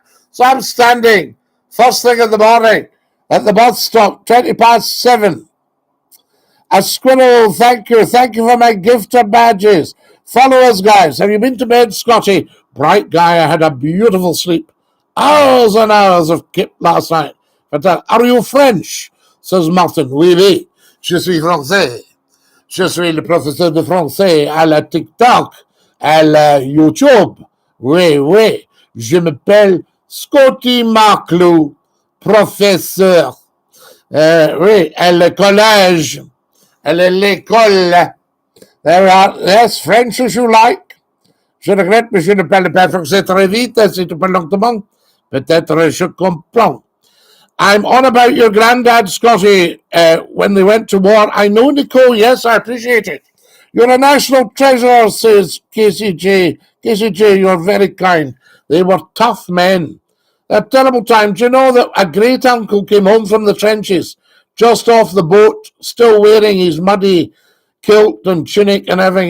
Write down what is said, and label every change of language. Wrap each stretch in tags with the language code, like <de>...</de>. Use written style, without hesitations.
<en>So I'm standing first thing in the morning at the bus stop, 7:20. A squirrel, thank you. Thank you for my gifter badges. Follow us, guys. Have you been to bed, Scotty? Bright guy, I had a beautiful sleep. Hours and hours of kip last night. But, are you French? Says Martin.</en> <fr>Oui, oui. Je suis français. Je suis le professeur de français à la TikTok, à la YouTube. Oui, oui. Je m'appelle Scotty McCLUE, professeur. Oui, à le collège. À l'école.</fr> <en>There we are. Yes, French as you like.</en> <fr>Je regrette, mais je ne parle pas français très vite. Si tu parles lentement, peut-être je comprends.</fr> <en>I'm on about your granddad, Scotty, when they went to war. I know, Nicole. Yes, I appreciate it. You're a national treasure, says KCJ. KCJ, you're very kind. They were tough men. A terrible time. Do you know that a great uncle came home from the trenches, just off the boat, still wearing his muddy kilt and tunic and everything?</en>